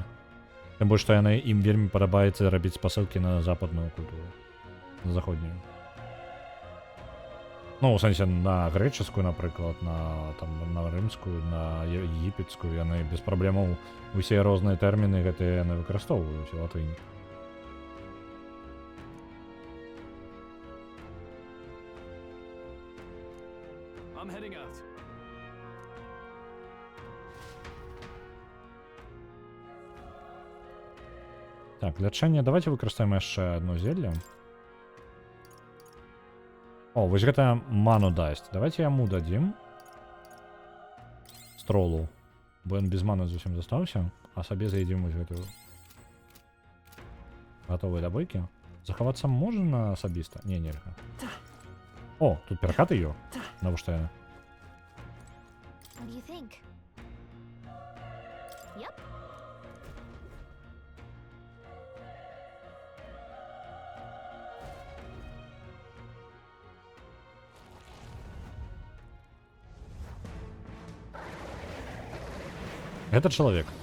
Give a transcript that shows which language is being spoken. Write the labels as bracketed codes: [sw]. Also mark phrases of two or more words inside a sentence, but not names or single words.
[be] Тым больш, што ім вельмі падабаецца рабіць спасылкі на западную культуру, на заходнюю. Ну, у сэнсе, на грэчаскую, напрыклад, на рымскую, на егіпецкую, яны без праблемаў усе розныя тэрміны гэтыя яны выкарыстоўваюць у латыні. [en] I'm heading out. [be] Так, лячэнне, давайте выкарыстаем яшчэ одно зелле. О, вось гэта ману дасць. Давайте яму дадзім. Стролу. Бо ён без маны зусім застаўся, а сабе заедзім вось гэтую. Гатовыя да бойкі. Захавацца можна на асабіста? Не, нельга. О, тут перакат её. Навошта яна? [en] What do you think? Yep. [ru] Это человек.